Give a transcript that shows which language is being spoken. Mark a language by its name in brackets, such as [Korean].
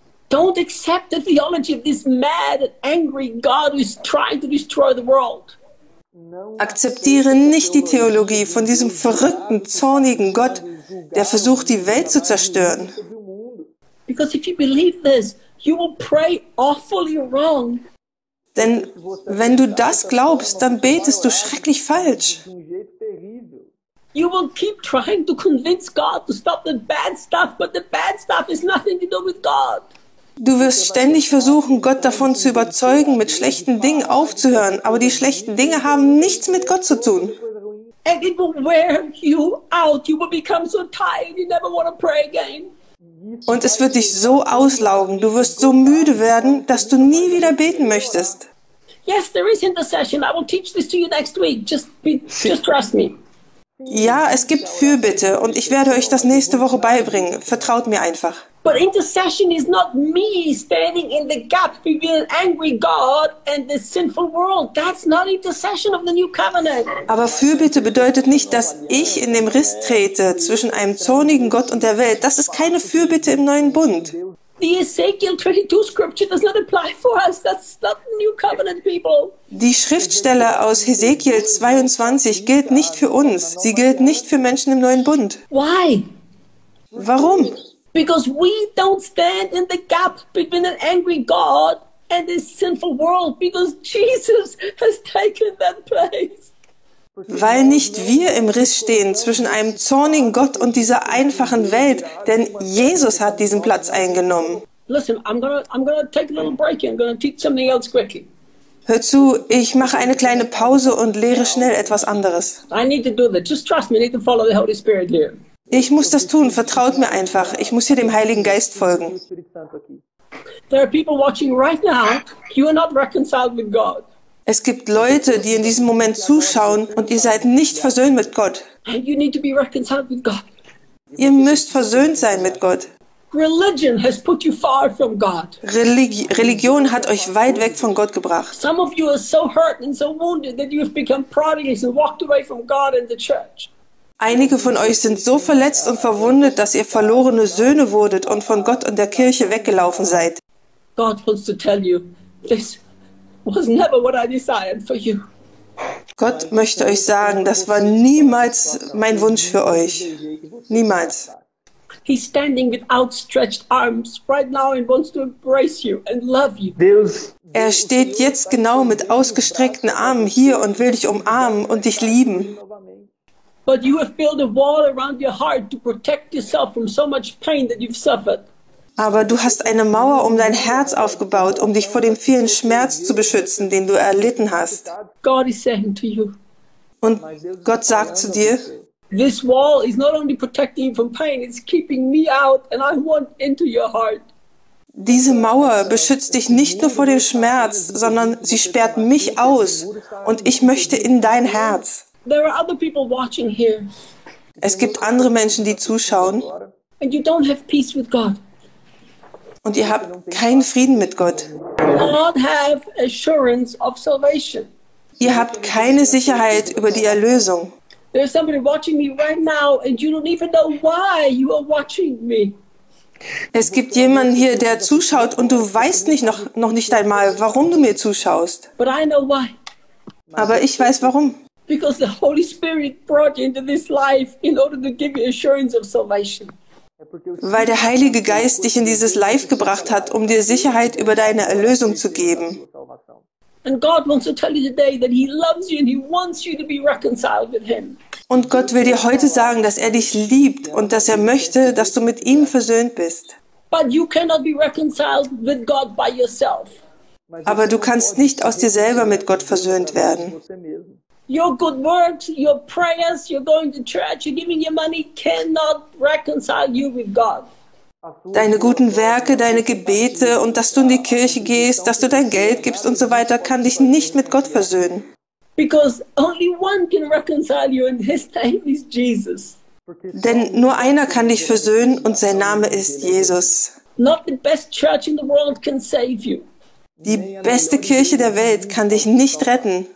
[English] Don't accept the theology of this mad, angry God who is trying to destroy the world. [German] Akzeptiere nicht die Theologie von diesem verrückten, zornigen Gott, der versucht, die Welt zu zerstören. [English] Because if you believe this, you will pray awfully wrong. [German] Denn wenn du das glaubst, dann betest du schrecklich falsch. [English] You will keep trying to convince God to stop the bad stuff, but the bad stuff has nothing to do with God. [German] Du wirst ständig versuchen, Gott davon zu überzeugen, mit schlechten Dingen aufzuhören, aber die schlechten Dinge haben nichts mit Gott zu tun. [English] And it will wear you out. You will become so tired, you never want to pray again. [German] Und es wird dich so auslaugen, du wirst so müde werden, dass du nie wieder beten möchtest. [English] Yes, there is intercession. I will teach this to you next week. Just trust me. [German] Ja, es gibt Fürbitte und ich werde euch das nächste Woche beibringen. Vertraut mir einfach. [English] But intercession is not me standing in the gap between an angry God and the sinful world. That's not intercession of the new covenant. [German] Aber Fürbitte bedeutet nicht, dass ich in dem Riss trete zwischen einem zornigen Gott und der Welt. Das ist keine Fürbitte im neuen Bund. [English] The Ezekiel 22 scripture does not apply for us. That's not the new covenant people. [German] Die Schriftstelle aus Ezekiel 22 gilt nicht für uns. Sie gilt nicht für Menschen im neuen Bund. [English] Why? [German] Warum? [English] Because we don't stand in the gap between an angry God and this sinful world, because Jesus has taken that place. [German] Weil nicht wir im Riss stehen zwischen einem zornigen Gott und dieser einfachen Welt, denn Jesus hat diesen Platz eingenommen. [English] Listen, I'm gonna take a little break here. I'm gonna teach something else quickly. [German] Hör zu, ich mache eine kleine Pause und lehre schnell etwas anderes. [English] I need to do that. Just trust me. I need to follow the Holy Spirit here. [German] Ich muss das tun, vertraut mir einfach. Ich muss hier dem Heiligen Geist folgen. [English] There are people watching right now. You are not reconciled with God. [German] Es gibt Leute, die in diesem Moment zuschauen und ihr seid nicht versöhnt mit Gott. [English] You need to be reconciled with God. [German] Ihr müsst versöhnt sein mit Gott. [English] Religion has put you far from God. [German] Religion hat euch weit weg von Gott gebracht. [English] Some of you are so hurt and so wounded that you have become prodigals and walked away from God and the church. [German] Einige von euch sind so verletzt und verwundet, dass ihr verlorene Söhne wurdet und von Gott und der Kirche weggelaufen seid. [English] God wants to tell you, this was never what I desired for you. [German] Gott möchte euch sagen, das war niemals mein Wunsch für euch. Niemals. [English] He's standing with outstretched arms right now and wants to embrace you and love you. [German] Er steht jetzt genau mit ausgestreckten Armen hier und will dich umarmen und dich lieben. [English] But you have built a wall around your heart to protect yourself from so much pain that you've suffered. [German] Aber du hast eine Mauer um dein Herz aufgebaut, um dich vor dem vielen Schmerz zu beschützen, den du erlitten hast. [English] God is saying to you. [German] Und Gott sagt zu dir, [English] this wall is not only protecting you from pain, it's keeping me out and I want into your heart. [German] Diese Mauer beschützt dich nicht nur vor dem Schmerz, sondern sie sperrt mich aus und ich möchte in dein Herz. [English] There are other people watching here. [German] Es gibt andere Menschen, die zuschauen. [English] And you don't have peace with God. [German] Und ihr habt keinen Frieden mit Gott. [English] Not have assurance of salvation. [German] Ihr habt keine Sicherheit über die Erlösung. [English] There's somebody watching me right now and you don't even know why you are watching me. [German] Es gibt jemanden hier, der zuschaut und du weißt noch nicht einmal, warum du mir zuschaust. [English] But I know why. [German] Aber ich weiß warum. [English] Because the Holy Spirit brought you into this life in order to give you assurance of salvation. [German] Weil der Heilige Geist dich in dieses Life gebracht hat, um dir Sicherheit über deine Erlösung zu geben. [English] And God wants to tell you today that he loves you and he wants you to be reconciled with him. [German] Und Gott will dir heute sagen, dass er dich liebt und dass er möchte, dass du mit ihm versöhnt bist. [English] But you cannot be reconciled with God by yourself. [German] Aber du kannst nicht aus dir selber mit Gott versöhnt werden. [English] Your good works, your prayers, you're going to church, you're giving your money cannot reconcile you with God. [German] Deine guten Werke, deine Gebete und dass du in die Kirche gehst, dass du dein Geld gibst und so weiter, kann dich nicht mit Gott versöhnen. [English] Because only one can reconcile you and his name is Jesus. [German] Denn nur einer kann dich versöhnen und sein Name ist Jesus. [English] Not the best church in the world can save you. [German] Die beste Kirche der Welt kann dich nicht retten.